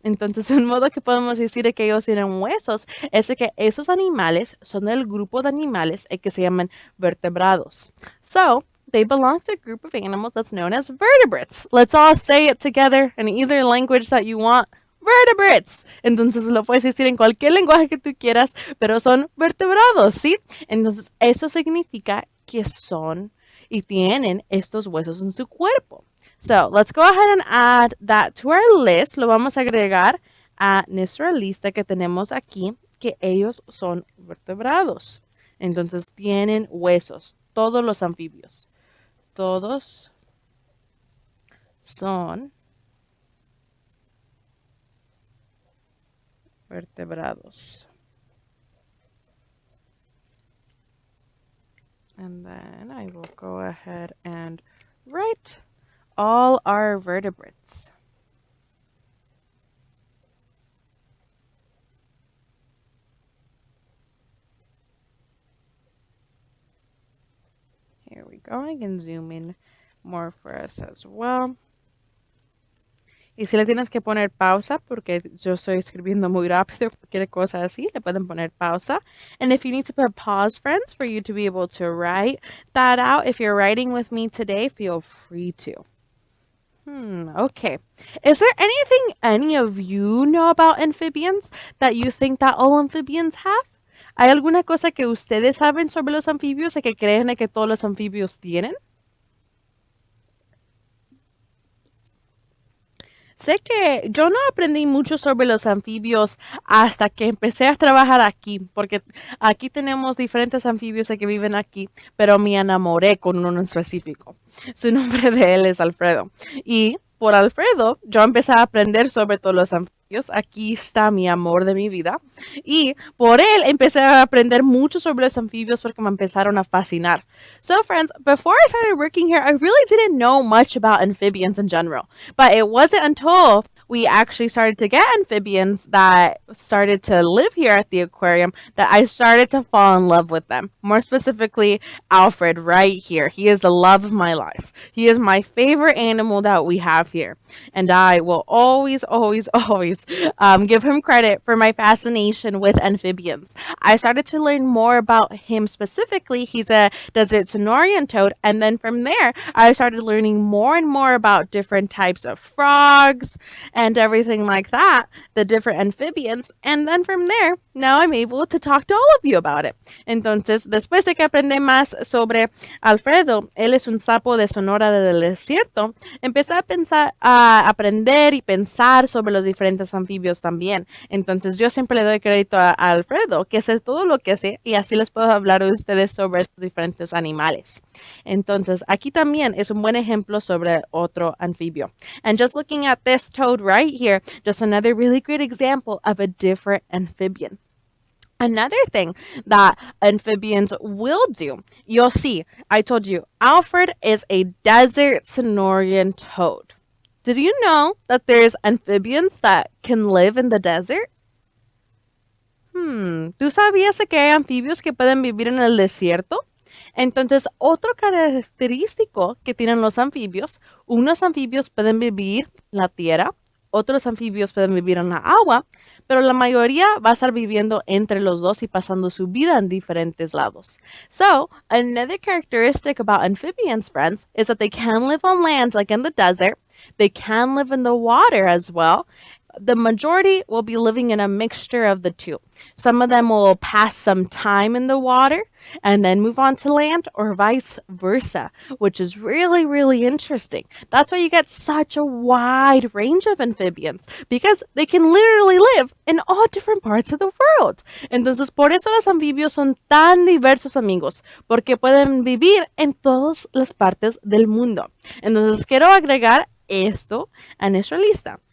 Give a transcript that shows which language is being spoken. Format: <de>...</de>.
<es>Entonces, un modo que podemos decir que ellos tienen huesos es que esos animales son del grupo de animales que se llaman vertebrados.</es> <en>So, they belong to a group of animals that's known as vertebrates. Let's all say it together in either language that you want. Vertebrates.</en> <es>Entonces lo puedes decir en cualquier lenguaje que tú quieras, pero son vertebrados, ¿sí? Entonces eso significa que son y tienen estos huesos en su cuerpo. So, let's go ahead and add that to our list. Lo vamos a agregar a nuestra lista que tenemos aquí, que ellos son vertebrados. Entonces tienen huesos, todos los anfibios. Todos son vertebrados.</es> <en>And then I will go ahead and write all our vertebrates. Here we go. I can zoom in more for us as well.</en> <es>Y si le tienes que poner pausa, porque yo estoy escribiendo muy rápido, cualquier cosa así, le pueden poner pausa.</es> <en>And if you need to put pause, friends, for you to be able to write that out, if you're writing with me today, feel free to. Okay. Is there anything any of you know about amphibians that you think that all amphibians have?</en> <es>¿Hay alguna cosa que ustedes saben sobre los anfibios y que creen que todos los anfibios tienen? Sé que yo no aprendí mucho sobre los anfibios hasta que empecé a trabajar aquí, porque aquí tenemos diferentes anfibios que viven aquí, pero me enamoré con uno en específico. Su nombre de él es Alfredo. Y por Alfredo, yo empecé a aprender sobre todos los anfibios. Aquí está mi amor de mi vida. Y por él empecé a aprender mucho sobre los anfibios porque me empezaron a fascinar.</es> <en>So friends, before I started working here, I really didn't know much about amphibians in general. But it wasn't until we actually started to get amphibians that started to live here at the aquarium that I started to fall in love with them. More specifically, Alfred right here. He is the love of my life. He is my favorite animal that we have here. And I will always, always, always give him credit for my fascination with amphibians. I started to learn more about him specifically. He's a desert Sonorian toad. And then from there, I started learning more and more about different types of frogs and everything like that, the different amphibians. And then from there, now I'm able to talk to all of you about it.</en> <es>Entonces, después de que aprendí más sobre Alfredo, él es un sapo de Sonora del desierto, empecé a pensar, a aprender y pensar sobre los diferentes anfibios también. Entonces, yo siempre le doy crédito a Alfredo, que sé todo lo que sé, y así les puedo hablar a ustedes sobre estos diferentes animales. Entonces, aquí también es un buen ejemplo sobre otro anfibio.</es> <en>And just looking at this toad right here, just another really great example of a different amphibian. Another thing that amphibians will do, you'll see, I told you, Alfred is a desert Sonorian toad. Did you know that there's amphibians that can live in the desert?</en> <es>¿Tú sabías que hay anfibios que pueden vivir en el desierto? Entonces, otro característico que tienen los anfibios, unos anfibios pueden vivir en la tierra, otros anfibios pueden vivir en la agua, pero la mayoría va a estar viviendo entre los dos y pasando su vida en diferentes lados.</es> <en>So, another characteristic about amphibians, friends, is that they can live on land, like in the desert. They can live in the water as well. The majority will be living in a mixture of the two. Some of them will pass some time in the water and then move on to land, or vice versa, which is really, really interesting. That's why you get such a wide range of amphibians, because they can literally live in all different parts of the world.</en> <es>Entonces, por eso los anfibios son tan diversos, amigos, porque pueden vivir en todas las partes del mundo. Entonces, quiero agregar esto a nuestra lista.</es>